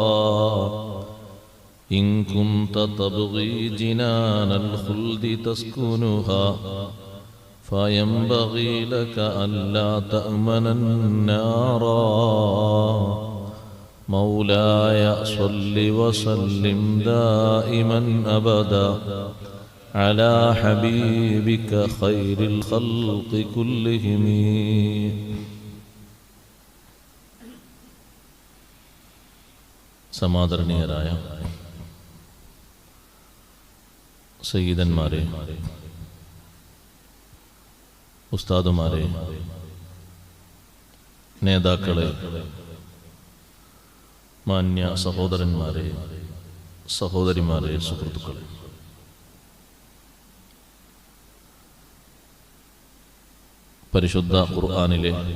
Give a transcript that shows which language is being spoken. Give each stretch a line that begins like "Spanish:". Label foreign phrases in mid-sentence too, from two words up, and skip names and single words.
Arabic: إن كنت تبغي جنان الخلد تسكنها فينبغي لك ألا تأمن النار مولاي صل وسلم دائما أبدا على حبيبك خير الخلق كلهم
Malayalam: സമാദരണീയരായ സയ്യിദന്മാരെ, ഉസ്താദുമാരെ, നേതാക്കളെ, മാന്യ സഹോദരന്മാരെ, സഹോദരിമാരെ, സുഹൃത്തുക്കളെ, പരിശുദ്ധ ഖുർആനിലെ